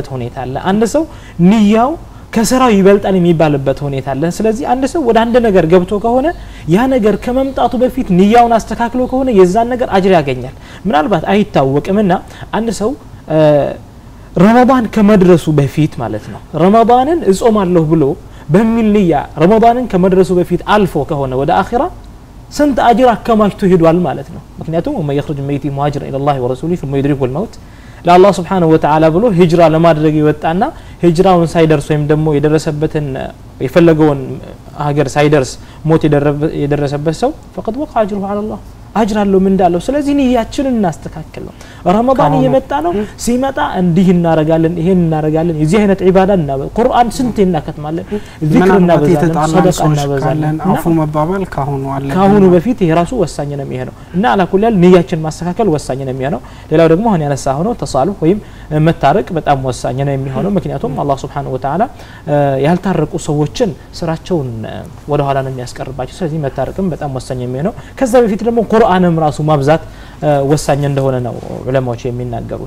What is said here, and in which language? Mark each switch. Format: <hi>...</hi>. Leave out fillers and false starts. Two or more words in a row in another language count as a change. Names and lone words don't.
<am>ሁኔታ አለ አንድ ሰው ንያው ከስራው ይበልጣል የሚባልበት ሁኔታ አለ ስለዚህ አንድ ሰው ወደ አንድ ነገር ገብቶ ከሆነ ያ ነገር ከመምጣቱ በፊት ንያውን አስተካክሎ ከሆነ የዛን ነገር አጅር ያገኛል ምናልባት አይታወቅምና አንድ ሰው ረመዳን ከመድረሱ በፊት ማለት ነው ረመዳንን እጾማለሁ ብሎ በሚል ንያ ረመዳንን ከመድረሱ በፊት አልፎ ከሆነ ወደ አኺራ ስንት አጅር አከማችቶ ሄዷል ማለት ነው ምክንያቱም</am> <ar>وما يخرج ميت مهاجر الى الله ورسوله ثم يدركه الموت</ar> <am>ለአላህ</am> <ar>سبحانه وتعالى</ar> <am>ብሎ ሂጅራ ለማድረግ ይወጣና ሂጅራውን ሳይደርስ ወይም ደግሞ የደረሰበትን የፈለገውን ሀገር ሳይደርስ ሞት የደረሰበት ሰው</am> <ar>فقد وقع اجره على الله</ar> <am>አጅር አለው ምን እንዳለው ስለዚህ ንያችንን እናስተካክል ነው ረመዳን እየመጣ ነው ሲመጣ እንዲህ እናረጋለን ይሄን እናረጋለን የዚህ አይነት ዒባዳ እና ቁርአን ስንት እናከትማለን ዚክር እናበዛለን ሰደቃ እናበዛለን አፉ መባባል ካሁኑ በፊት ይሄ ራሱ ወሳኝ ነው የሚሆነው እና አላኩላል ንያችን ማስተካከል ወሳኝ ነው የሚሆነው ሌላው ደግሞ አሁን ያነሳ ሆኖ ተሳሉ ወይም መታረቅ በጣም ወሳኝ ነው የሚሆነው ምክንያቱም አላህ</am> <ar>سبحانه وتعالى</ar> <am>ያልታረቁ ሰዎችን ስራቸውን ወደ ኋላ ነው የሚያስቀርባቸው ስለዚህ መታረቅም በጣም ወሳኝ የሚሆነው ከዛ በፊት ደግሞ ቁርአንም ራሱ ማብዛት ወሳኝ እንደሆነ ነው ዑለማዎች የሚናገሩት</am>